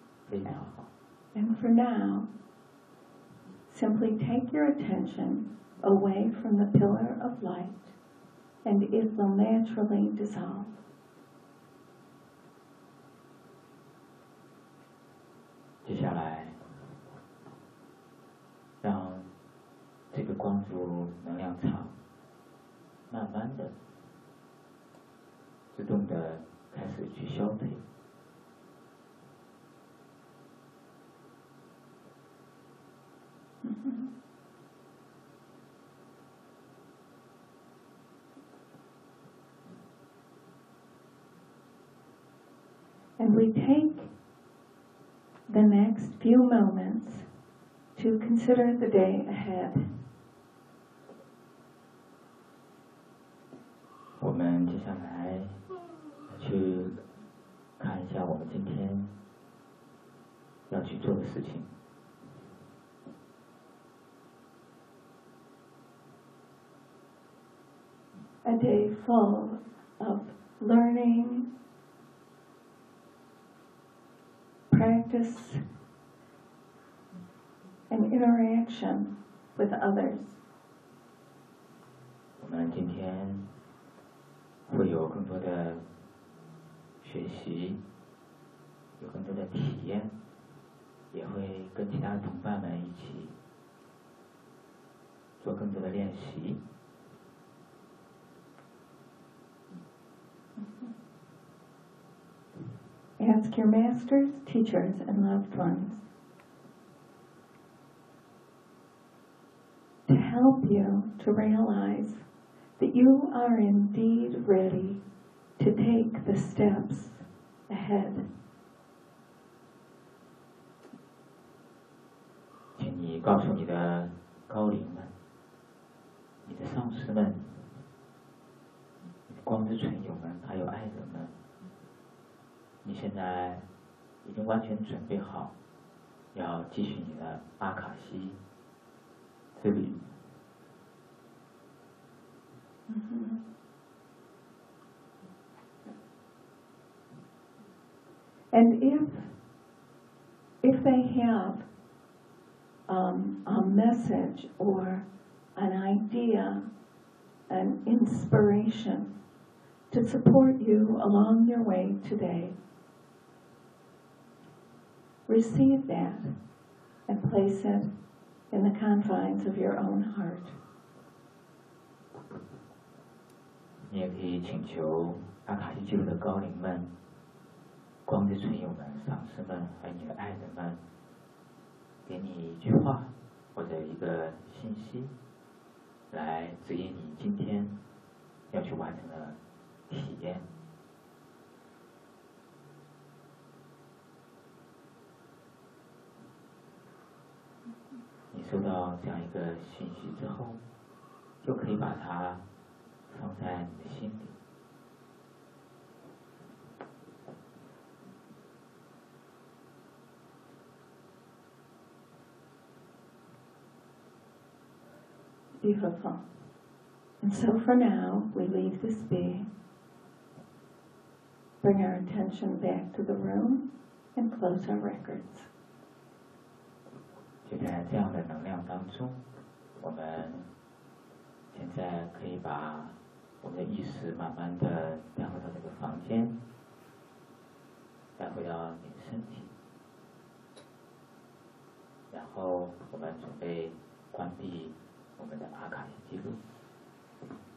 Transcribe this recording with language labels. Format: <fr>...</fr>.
<en>And for now, simply take your attention away from the pillar of light and it will naturally dissolve.</en> <zh>接下来让这个光柱能量场慢慢的自动的开始去消退。</zh> <en>And we take the next few moments to consider the day ahead.</en> <zh>我们接下来去看一下我们今天要去做的事情。</zh> <en>A day full of learning, practice, and interaction with others.</en> <zh>我们今天会有更多的学习，有更多的体验，也会跟其他同伴们一起做更多的练习。</zh> <en>Ask your masters, teachers, and loved ones to help you to realize that you are indeed ready to take the steps ahead.</en> <zh>请你告诉你的高龄们，你的上师们，光之存有们，还有爱人们，你现在已经完全准备好要继续你的阿卡西之旅。 Mm-hmm.</zh> <en>And if they have a message or an idea, an inspiration to support you along your way today,Receive that and place it in the confines of your own heart.</en> <zh>你也可以请求阿卡西记录的高龄们、光之存有们、上师们和你的爱人们，给你一句话或者一个信息，来指引你今天要去完成的体验。收到这样一个信息之后，就可以把它放在你的心里。</zh> <en>Beautiful. And so for now, we leave this be. Bring our attention back to the room and close our records.</en> <zh>就在这样的能量当中，我们现在可以把我们的意识慢慢的带回到这个房间，带回到你的身体，然后我们准备关闭我们的阿卡西记录。</zh>